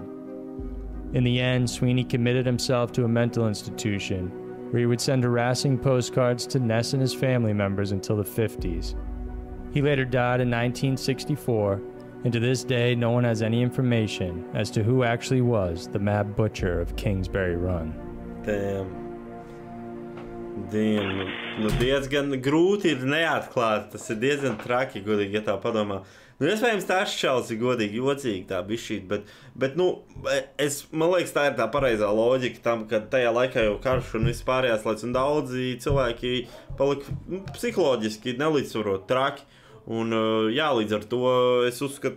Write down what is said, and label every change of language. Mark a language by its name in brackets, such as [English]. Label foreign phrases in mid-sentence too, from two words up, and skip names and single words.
[English] In the end, Sweeney committed himself to a mental institution, where he would send harassing postcards to Ness and his family members until the 50s. He later died in 1964, and to this day, no one has any information as to who actually was the Mad Butcher of Kingsbury Run. Damn. [Latvian] Nu, diezgan grūti ir neatklāt. Tas ir diezgan traki, godīgi, ja tā padomā. Nu, iespējams, tā šķels ir godīgi, jocīgi tā bišķīt, bet nu, man liekas, tā ir tā pareizā loģika tam, ka tajā laikā jau karš un viss pārējās lietas, un daudzi cilvēki palika psiholoģiski nelīdzsvarot traki, un jā, līdz ar to es uzskatu,